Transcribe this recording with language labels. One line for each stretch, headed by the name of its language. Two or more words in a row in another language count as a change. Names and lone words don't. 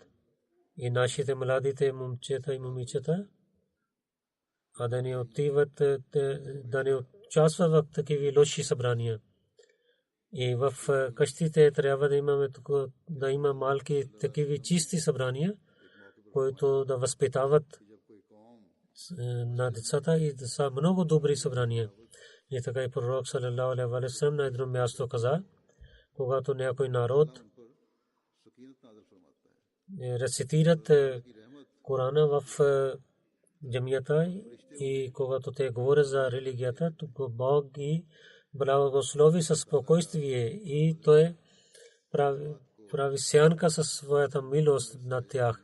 Bulgarian: И нашите младите момчета и момичета, а да не отиват, да не участват в такива лоши събрания. И в къщите трябва да има малки такива чисти събрания, които да възпитават на децата и да са много добри събрания. И така и пророк
Arabic: صلى الله عليه وسلم
Bulgarian: на едно място каза, когато някой народ рецитират Корана в джамията и когато те говорят за религията, то Бог ги благослови със спокойствие и той прави сянка със своята милост над тях.